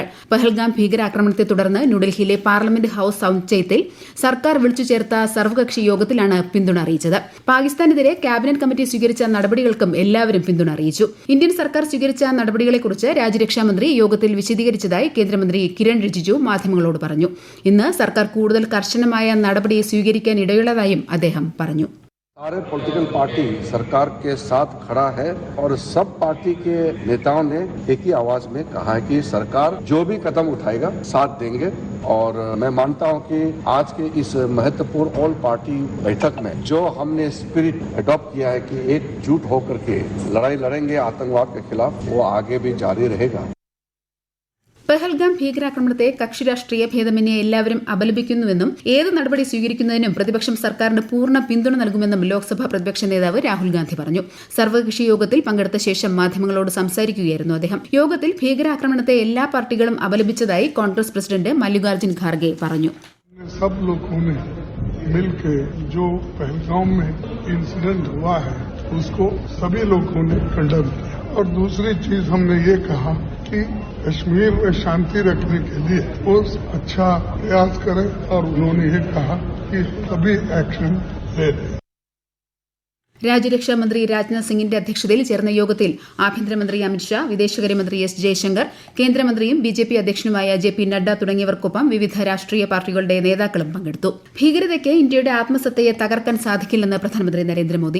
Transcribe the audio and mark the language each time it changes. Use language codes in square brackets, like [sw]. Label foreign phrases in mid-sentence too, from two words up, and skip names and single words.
[ml] പഹൽഗാം ഭീകരാക്രമണത്തെ തുടർന്ന് ന്യൂഡൽഹിയിലെ പാർലമെന്റ് ഹൌസ് സമുച്ചയത്തിൽ സർക്കാർ വിളിച്ചു ചേർത്ത സർവകക്ഷി യോഗത്തിലാണ് പിന്തുണ അറിയിച്ചത്. പാകിസ്ഥാനെതിരെ [en] cabinet committee [ml] സ്വീകരിച്ച നടപടികൾക്കും എല്ലാവരും പിന്തുണ അറിയിച്ചു. ഇന്ത്യൻ സർക്കാർ സ്വീകരിച്ച നടപടികളെക്കുറിച്ച് രാജ്യരക്ഷാമന്ത്രി യോഗത്തിൽ വിശദീകരിച്ചതായി കേന്ദ്രമന്ത്രി കിരൺ റിജിജു മാധ്യമങ്ങളോട് പറഞ്ഞു. ഇന്ന് സർക്കാർ കൂടുതൽ കർശനമായ നടപടി സ്വീകരിക്കാൻ ഇടയുള്ളതായും അദ്ദേഹം പറഞ്ഞു. [hi] सारे [en] political party [hi] सरकार के साथ खड़ा है और सब पार्टी के नेताओं ने एक ही आवाज में कहा है कि सरकार जो भी कदम उठाएगा साथ देंगे। और मैं मानता हूं कि आज के इस महत्वपूर्ण [en] all party [hi] बैठक में जो हमने [en] spirit adopt [hi] किया है कि एकजुट होकर के लड़ाई लड़ेंगे आतंकवाद के खिलाफ, वो आगे भी जारी रहेगा. [ml] പഹൽഗാം ഭീകരാക്രമണത്തെ കക്ഷി രാഷ്ട്രീയ ഭേദമന്യേ എല്ലാവരും അപലപിക്കുന്നുവെന്നും ഏത് നടപടി സ്വീകരിക്കുന്നതിനും പ്രതിപക്ഷം സർക്കാരിന് പൂർണ്ണ പിന്തുണ നൽകുമെന്നും ലോക്സഭാ പ്രതിപക്ഷ നേതാവ് രാഹുൽ ഗാന്ധി പറഞ്ഞു. സർവകക്ഷി യോഗത്തിൽ പങ്കെടുത്ത ശേഷം മാധ്യമങ്ങളോട് സംസാരിക്കുകയായിരുന്നു അദ്ദേഹം. യോഗത്തിൽ ഭീകരാക്രമണത്തെ എല്ലാ പാർട്ടികളും അപലപിച്ചതായി കോൺഗ്രസ് പ്രസിഡന്റ് മല്ലികാർജ്ജുൻ ഖാർഗെ പറഞ്ഞു. [hi] और दूसरी चीज हमने ये कहा कि कश्मीर में शांति रखने के लिए वो अच्छा प्रयास करें और उन्होंने ये कहा कि सभी एक्शन ले लें. [ml] രാജ്യരക്ഷാമന്ത്രി രാജ്നാഥ് സിംഗിന്റെ അധ്യക്ഷതയിൽ ചേർന്ന യോഗത്തിൽ ആഭ്യന്തരമന്ത്രി അമിത്ഷാ, വിദേശകാര്യമന്ത്രി S. ജയശങ്കർ, കേന്ദ്രമന്ത്രിയും BJP അധ്യക്ഷനുമായ JP നഡ്ഡ തുടങ്ങിയവർക്കൊപ്പം വിവിധ രാഷ്ട്രീയ പാർട്ടികളുടെ നേതാക്കളും പങ്കെടുത്തു. ഭീകരതയ്ക്ക് ഇന്ത്യയുടെ ആത്മസത്തയെ തകർക്കാൻ സാധിക്കില്ലെന്ന് പ്രധാനമന്ത്രി നരേന്ദ്രമോദി.